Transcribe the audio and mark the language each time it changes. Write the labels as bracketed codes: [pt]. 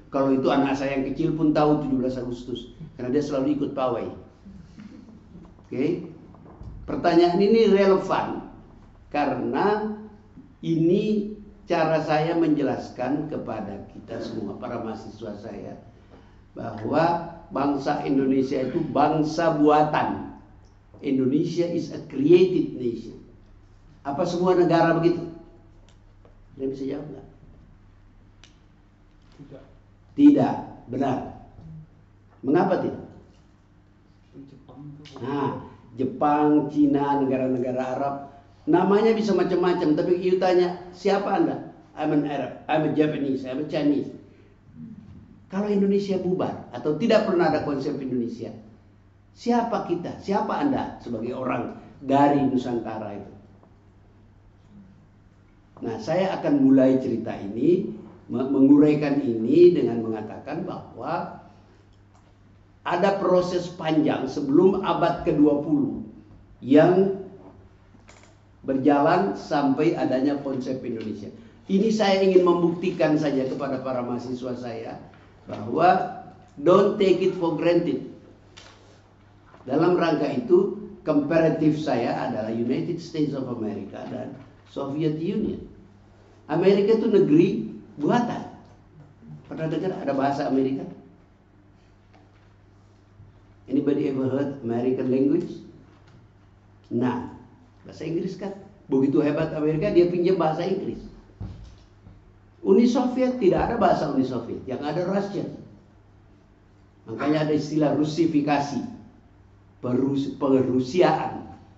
[id] Kalau itu anak saya yang kecil pun tahu 17 Agustus karena dia selalu ikut pawai. Oke. Pertanyaan ini relevan karena ini cara saya menjelaskan kepada kita semua, para mahasiswa saya, bahwa bangsa Indonesia itu bangsa buatan. [en] Indonesia is a created nation. [id] Apa semua negara begitu? Anda bisa jawab nggak? Tidak. Tidak, benar. Mengapa tidak? Jepang itu. Nah, Jepang, Cina, negara-negara Arab, namanya bisa macam-macam. Tapi [en] you [id] tanya, siapa Anda? [en] I'm an Arab, I'm a Japanese, I'm a Chinese. [id] Kalau Indonesia bubar atau tidak pernah ada konsep Indonesia, siapa kita? Siapa Anda sebagai orang dari Nusantara itu? Nah, saya akan mulai cerita ini, menguraikan ini dengan mengatakan bahwa ada proses panjang sebelum abad ke-20 yang berjalan sampai adanya konsep Indonesia. Ini saya ingin membuktikan saja kepada para mahasiswa saya bahwa [en] don't take it for granted. [id] Dalam rangka itu, komparatif saya adalah United States of America dan Soviet Union. Amerika itu negeri buatan. Pernah dengar ada bahasa Amerika? [en] Anybody ever heard American language? [id] Nah, bahasa Inggris kan. Begitu hebat Amerika, dia pinjam bahasa Inggris. Uni Soviet tidak ada bahasa Uni Soviet, yang ada Russian. Makanya ada istilah Rusifikasi, Perusiaan.